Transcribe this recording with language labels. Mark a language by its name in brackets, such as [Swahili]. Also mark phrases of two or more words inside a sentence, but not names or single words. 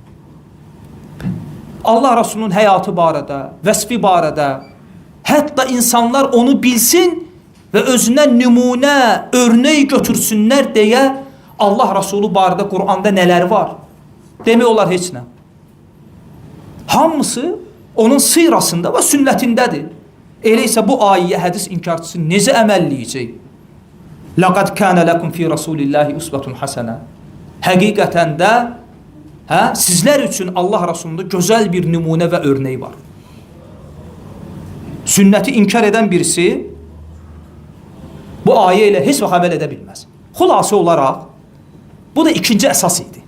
[Azerbaijani] Allah Rasulunun həyatı barədə, vəsfi barədə, hətta insanlar onu bilsin və özünə nümunə, örnək götürsünlər deyə Allah Rasulü barədə Qur'anda nələr var? Demək olar heç nə. Hamısı onun sirasında və sünnətindədir. Elə isə bu ayəyə hədis inkarçısı necə əməlləyəcək? [Arabic] لَقَدْ كَانَ لَكُمْ فِي رَسُولِ اللّٰهِ أُسْوَةٌ حَسَنَةٌ. [Azerbaijani] Həqiqətən də sizlər üçün Allah Rasulunda gözəl bir nümunə və örnək var. Sünnəti inkar edən birisi bu ayə ilə heç vaxt əməl edə bilməz. Xülasə olaraq, bu da ikinci əsas idi.